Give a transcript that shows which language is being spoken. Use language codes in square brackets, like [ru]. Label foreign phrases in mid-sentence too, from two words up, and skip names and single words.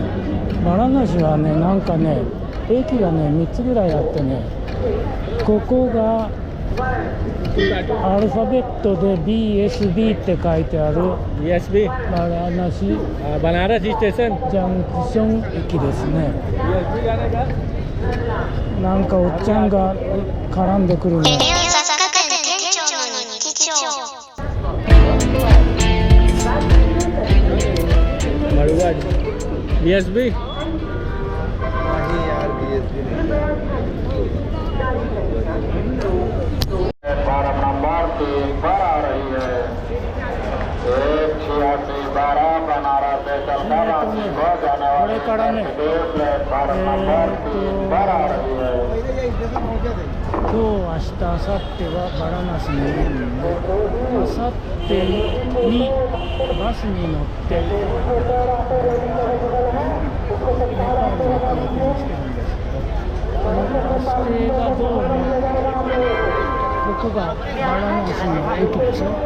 [ja] バラナシはね、なんかね、駅がね3つぐらいあってね、ここがアルファベットで BSB って書いてある BSB バラナシ [hi] बनारस स्टेशन [ja] ジャンクション駅ですね。 [hi] BSB जाने का [ja] なんかおっちゃんが絡んでくるね。 [hi] BSB नहीं यार BSB नहीं 12 नंबर 3 पर आ रही है। 18612 बनारस से चलकर रांची को जाने वाली प्लेटफार्म नंबर 3 पर आ रही है। [ja] 今日、明日、明後日はバラナシにいるんで、明後日にバスに乗ってネパールに行く予定にしてるんですけど、このバス停がどうも、ここがバラナシの駅でしょ。